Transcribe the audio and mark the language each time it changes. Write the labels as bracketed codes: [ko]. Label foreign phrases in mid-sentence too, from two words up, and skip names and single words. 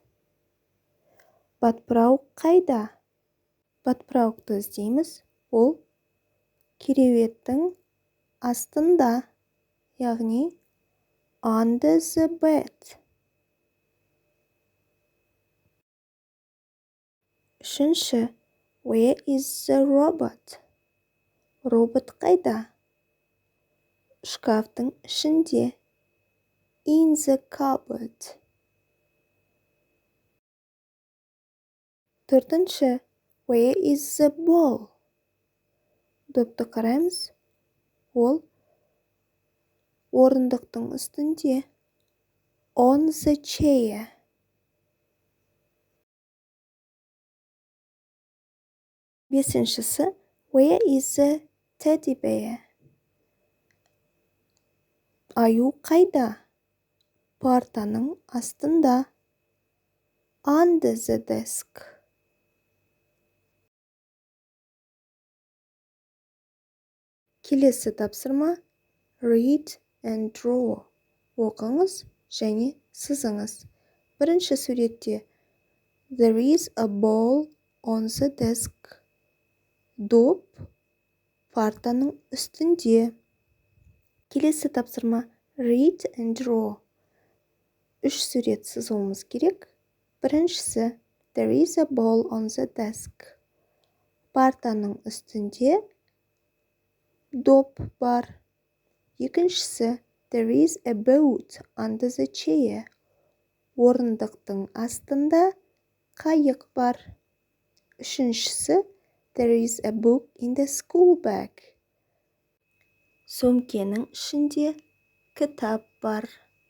[kk] Батпырау қайда? Батпырауды іздейміз. Ол кереуеттің астында, яғни [en] under the bed. [kk] Үшінші, [en] where is the robot? [kk] Робот қайда? Шкафтың ішінде. [en] In the cupboard. Төртінші, where is the ball? [kk] Допты қараймыз. Ол орындықтың үстінде. [en] On the chair. Бесіншісі, where is the teddy bear? [kk] Аю қайда? Партаның астында. [en] Under the desk. [kk] Келесі тапсырма. [en] Read and draw. [kk] Оқыңыз және сызыңыз. Бірінші суретте. [en] There is a ball on the desk. [kk] Доп партаның үстінде. Келесі тапсырма. [en] Read and draw. [kk] 3 сурет сызуымыз керек. Біріншісі. [en] There is a ball on the desk. [kk] Партаның үстінде доп бар. Екіншісі. [en] There is a boat under the chair. [kk] Орындықтың астында қайық бар. Үшіншісі. [en] There is a book in the school bag. [kk] Сөмкенің ішінде кітап бар.